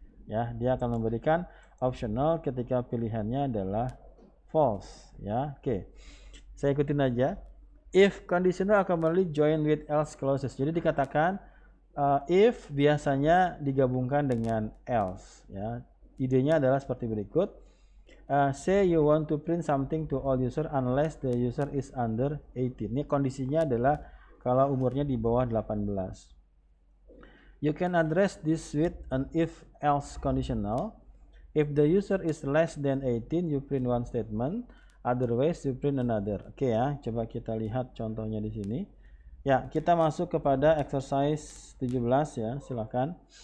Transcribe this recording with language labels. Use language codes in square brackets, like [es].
[id] Ya, dia akan memberikan optional ketika pilihannya adalah false. Ya, oke. Saya ikutin aja. [en] If conditional accompaniment join with else clauses. [id] Jadi dikatakan if biasanya digabungkan dengan else. Ya, idenya adalah seperti berikut. [en] Say you want to print something to all user unless the user is under 18. [id] Ini kondisinya adalah kalau umurnya di bawah 18. [en] You can address this with an if else conditional. If the user is less than 18, you print one statement, otherwise you print another. [id] Oke ya, coba kita lihat contohnya di sini. Ya, kita masuk kepada exercise 17 ya, silakan.